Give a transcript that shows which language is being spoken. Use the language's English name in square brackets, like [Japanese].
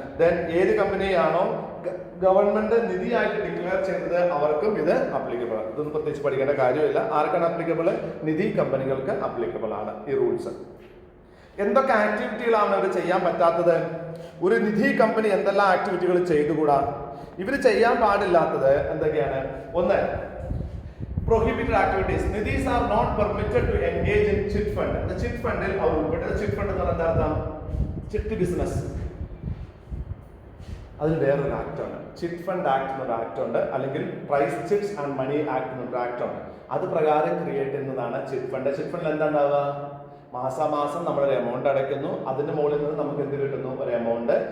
[Malayalam] Then ഏത് കമ്പനിയാണോ government നിധിയായിട്ട് declare ചെയ്തത് അവർക്കും ഇത് അപ്ലിക്കബിൾ ആണ്. ഇതൊന്നും പ്രത്യേകിച്ച് പഠിക്കേണ്ട കാര്യമില്ല. ആർക്കാണ് അപ്ലിക്കബിൾ? നിധി കമ്പനികൾക്ക് അപ്ലിക്കബിൾ ആണ് ഈ റൂൾസ്. എന്തൊക്കെ ആക്ടിവിറ്റികളാണ് ഇവർ ചെയ്യാൻ പറ്റാത്തത്? ഒരു നിധി കമ്പനി എന്തെല്ലാം ആക്ടിവിറ്റികൾ ചെയ്തുകൂടാ? ഇവർ ചെയ്യാൻ പാടില്ലാത്തത് എന്തൊക്കെയാണ്? ഒന്ന്, [English] prohibited activities. Nidhis are not permitted to engage in chit fund. [Malayalam] The chit fund il our ഉൾപ്പെട്ടത്. chit fund എന്ന് പറഞ്ഞാൽ എന്താ? Chit business. അതിൽ വേറൊരു ആക്ട് ഉണ്ട്, ചിറ്റ് ഫണ്ട് ആക്ട് എന്നൊരു ആക്ട് ഉണ്ട്, അല്ലെങ്കിൽ price chits and money act എന്നൊരു ആക്ട് ഉണ്ട്. അത് പ്രകാരം ക്രിയേറ്റ് ചെയ്യുന്നതാണ് ചിറ്റ് ഫണ്ട്. ചിറ്റ് ഫണ്ടിൽ എന്താ ഉണ്ടാവുക? മാസാമാസം നമ്മളൊരു എമൗണ്ട് അടയ്ക്കുന്നു, അതിന്റെ മുകളിൽ നിന്ന് നമുക്ക് എന്ത് കിട്ടുന്നു? ഒരു എമൗണ്ട്.